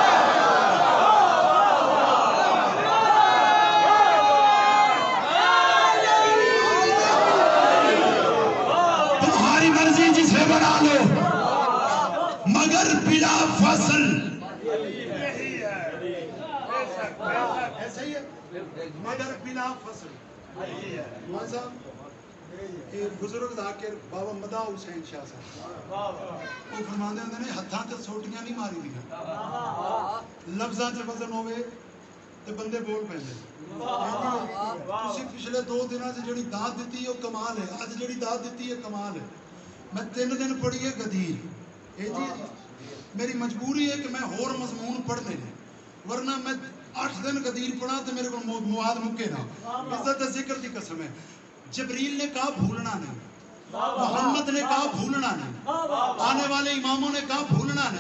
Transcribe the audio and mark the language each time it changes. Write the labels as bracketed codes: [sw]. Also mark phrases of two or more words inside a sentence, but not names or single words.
[ur] تمہاری مرضی جسے بنا لو مگر بلا فصل ایسے ہی ہے، مگر بلا فصل۔ [pa] مولانا صاحب [ur] ایک بزرگ ذاکر [pa] بابا مدہ حسین شاہ صاحب وہ فرماندے ہوندے نے ہتھاں تے سوٹیاں نہیں ماری دیاں، لفظاں تے وزن ہوئے تے بندے بول پیندے۔ تسی پچھلے 2 [ur] دنوں سے [pa] جڑی داد دتی ہے وہ کمال ہے، اج جڑی داد دتی ہے کمال ہے۔ [ur] میں 3 دن پڑھی ہے غدیر، میری مجبوری ہے کہ میں اور مضمون پڑھنے نے، ورنہ میں 8 دن غدیر پڑھا تو میرے کو [pa] مواد مکے نا۔ [ur] عزت ذکر دی قسم ہے، جبریل نے کہا بھولنا نہیں، محمد نے کہا بھولنا نہیں، آنے والے اماموں نے کہا بھولنا نہیں۔